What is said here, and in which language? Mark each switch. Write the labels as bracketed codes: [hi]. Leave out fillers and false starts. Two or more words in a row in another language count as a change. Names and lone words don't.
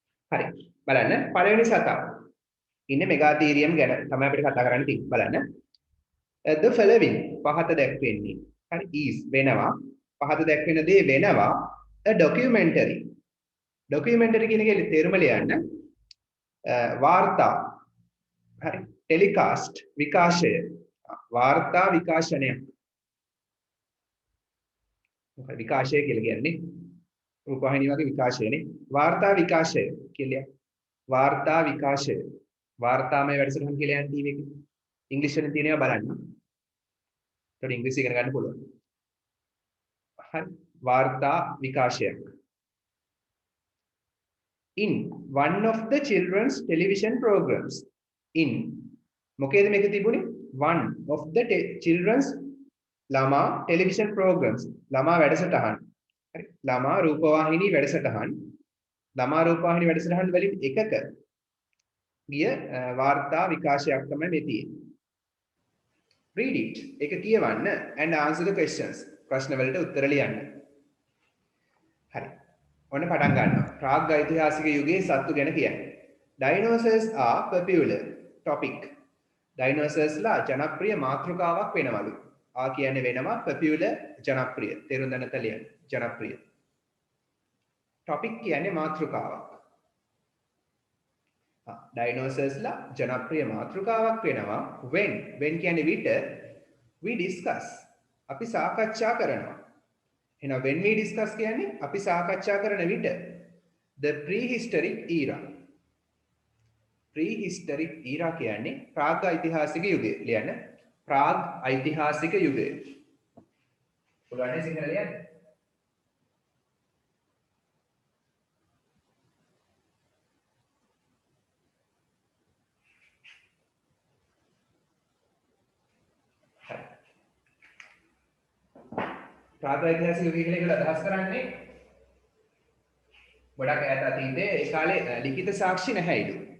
[si] හරි. බලන්න පළවෙනි සතා. ඉන්නේ මෙගාතීරියම් ගැන තමයි අපිට කතා කරන්න තියෙන්නේ. බලන්න. [en] The following [si] පහත දැක්වෙන්නේ. හරි is වෙනවා. පහත දැක්වෙන දේ වෙනවා [en] a documentary. [si] documentary කියන එකේ තේරුම ලියන්න. වාර්තා. හරි. telecast විකාශය. වාර්තා විකාශනය. මොකද විකාශය කියලා කියන්නේ? රූපවාහිනිය වගේ විකාශයනේ. වාර්තා විකාශය කියලා. වාර්තා විකාශය. වාර්තාමය වැඩසටහන් කියලා යන ටීවී එකේ. ඉංග්‍රීසි වලින් තියෙනවා බලන්න. ඒකට ඉංග්‍රීසි ඉගෙන ගන්න පුළුවන්. හරි. වාර්තා විකාශයක්. [en] In one of the children's television programs. [si] In මොකේද මේක තිබුණේ? [en] One of the children's ළමා television programs. [si] ළමා වැඩසටහන්. හරි. ළමා රූපවාහිනී වැඩසටහන්. ළමා රූපවාහිනී වැඩසටහන් වලින් එකක ගිය වාර්තා විකාශයක් තමයි මේ තියෙන්නේ. [en] Read it. [si] ඒක කියවන්න [en] and answer the questions. [si] ප්‍රශ්න වලට උත්තර ලියන්න. හරි. ඔන්න පටන් ගන්නවා. ප්‍රාග් ඓතිහාසික යුගයේ සත්තු ගැන කියන්නේ. [en] Dinosaurs are popular topic. [si] Dinosaurs ලා ජනප්‍රිය මාතෘකාවක් වෙනවලු. ආ කියන්නේ වෙනවා popular ජනප්‍රිය. තේරුම් ගන්න තලියන්න. ජනප්‍රිය. topic කියන්නේ මාතෘකාවක්. Dinosaurs ලා ජනප්‍රිය මාතෘකාවක් වෙනවා when කියන්නේ විට [en] we discuss [si] අපි සාකච්ඡා කරනවා. එහෙනම් [en] when we discuss [si] කියන්නේ අපි සාකච්ඡා කරන විට [en] the prehistoric era. prehistoric era [si] කියන්නේ ප්‍රාග් ඓතිහාසික යුගය. ලියන්න. ප්‍රාග් ඓතිහාසික යුගය. පුළුවන් නේ සිංහල ලියන්න? ප්‍රාග් ඓතිහාසික යුගය කියලා ඒගොල්ලෝ අදහස් කරන්නේ ගොඩක් ඈත අතීතයේ ඒ කාලේ ලිඛිත සාක්ෂි නැහැයිලු.